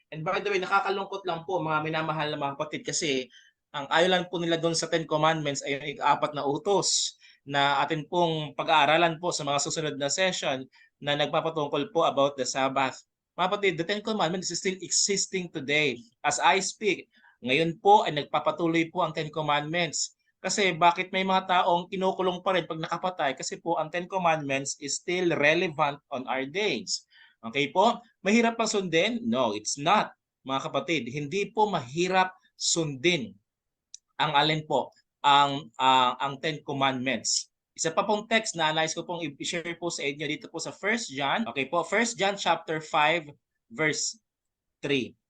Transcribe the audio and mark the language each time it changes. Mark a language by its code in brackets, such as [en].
[tl] And by the way, nakakalungkot lang po mga minamahal na mga kapatid kasi ang ayaw lang po nila doon sa 10 commandments ay yung ika-4 na utos na atin pong pag-aaralan po sa mga susunod na session na nagpapatungkol po about the Sabbath. [en] Mga kapatid, the 10 commandments is still existing today. As I speak, [tl] ngayon po ay nagpapatuloy po ang 10 commandments. Kasi bakit may mga taong kinukulong pa rin pag nakapatay? Kasi po ang [en] 10 commandments is still relevant on our days. [tl] Okay po? Mahirap pang sundin? [en] No, it's not. [tl] Mga kapatid, hindi po mahirap sundin ang alin po, ang 10 commandments. Isa pa pong text na nais ko pong i-share po sa inyo dito po sa 1 John. Okay po, 1 John chapter 5 verse 3.